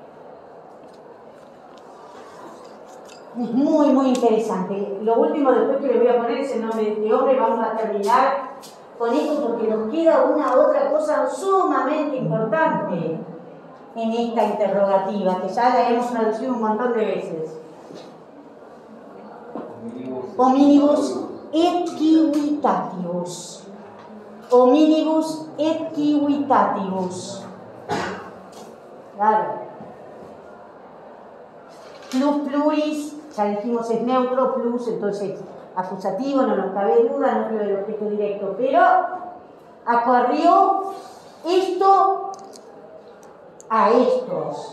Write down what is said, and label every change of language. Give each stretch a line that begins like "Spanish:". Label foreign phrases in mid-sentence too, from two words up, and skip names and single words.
Spanish: Es muy, muy interesante. Lo último después que les voy a poner es el nombre de este hombre. Vamos a terminar con esto porque nos queda una otra cosa sumamente importante en esta interrogativa, que ya la hemos traducido un montón de veces.
Latin: Hominibus et civitatibus. Hominibus et civitatibus.
Spanish: Claro.
Latin: Plus pluris,
Spanish: ya dijimos es neutro, plus, entonces acusativo, no nos cabe duda, no creo del objeto directo, pero acarrió esto a estos.